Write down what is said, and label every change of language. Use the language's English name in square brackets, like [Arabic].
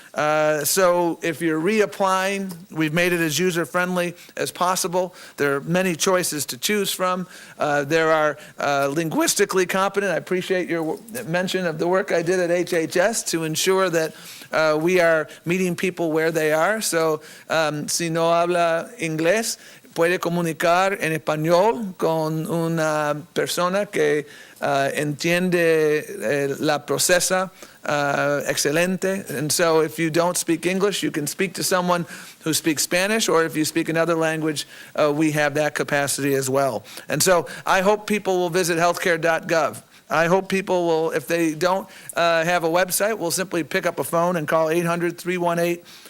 [English] So if you're reapplying, we've made it as user-friendly as possible. There are many choices to choose from. There are linguistically competent. I appreciate your mention of the work I did at HHS to ensure that we are meeting people where they are. [Spanish] So si no habla inglés, puede comunicar en español con una persona que entiende la procesa excelente. [English] And so if you don't speak English, you can speak to someone who speaks Spanish, or if you speak another language, we have that capacity as well. And so I hope people will visit healthcare.gov. I hope people will, if they don't have a website, will simply pick up a phone and call 800-318